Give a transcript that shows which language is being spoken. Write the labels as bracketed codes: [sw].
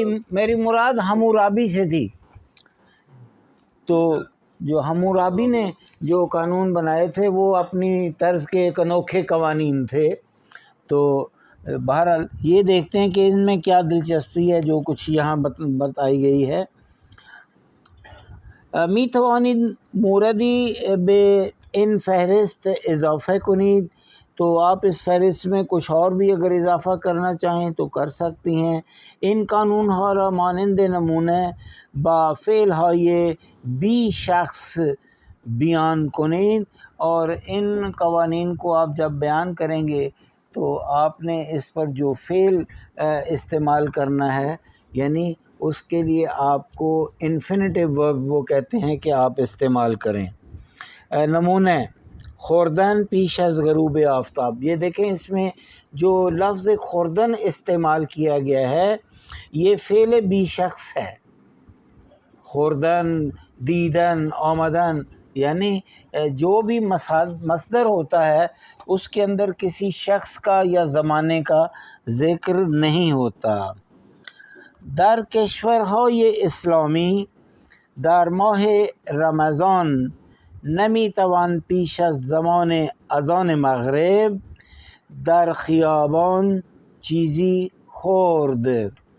[ur] میری مراد حمورابی سے تھی. تو جو حمورابی نے جو قانون بنائے تھے وہ اپنی طرز کے ایک انوکھے قوانین تھے. تو بہرحال یہ دیکھتے ہیں کہ ان میں کیا دلچسپی ہے جو کچھ یہاں بتائی گئی ہے. [fa] می توانید موردی به این فہرست اضافه کنید. [ur] تو آپ اس فہرست میں کچھ اور بھی اگر اضافہ کرنا چاہیں تو کر سکتی ہیں. [fa] این قانون ها را مانند نمونه با فعل های بی شخص بیان کنید. [ur] اور ان قوانین کو آپ جب بیان کریں گے تو آپ نے اس پر جو فعل استعمال کرنا ہے، یعنی اس کے لیے آپ کو انفینیٹیو ورب وہ کہتے ہیں کہ آپ استعمال کریں. نمونہ: [fa] خوردن پیش از غروب آفتاب. [ur] یہ دیکھیں اس میں جو لفظ خوردن استعمال کیا گیا ہے یہ فعل بی شخص ہے. خوردن، دیدن، آمدن، یعنی جو بھی مصدر ہوتا ہے اس کے اندر کسی شخص کا یا زمانے کا ذکر نہیں ہوتا. [fa] در کشورهای اسلامی در ماه رمضان نمیتوان پیش از زمان اذان مغرب در خیابان چیزی خورد.